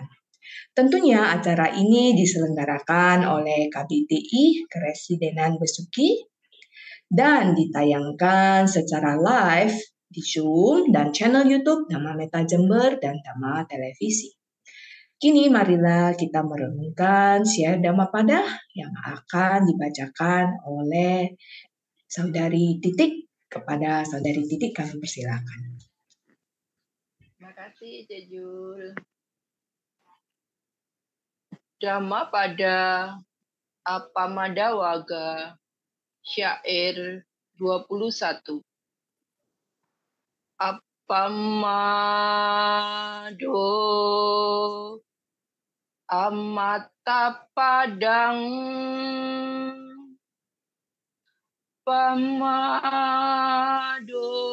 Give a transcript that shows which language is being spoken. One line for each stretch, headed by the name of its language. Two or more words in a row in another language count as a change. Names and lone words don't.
Indonesian: Tentunya acara ini diselenggarakan oleh KBTI Keresidenan Besuki dan ditayangkan secara live di Zoom dan channel YouTube Dhamma Meta Jember dan Dhamma Televisi. Kini marilah kita merenungkan siar Dhammapada yang akan dibacakan oleh Saudari Titik. Kepada Saudari Titik kami persilakan. Terima kasih, Jejul. Dhammapada Appamada Waga, syair 21.
Pali: Appamado amata padang, pamado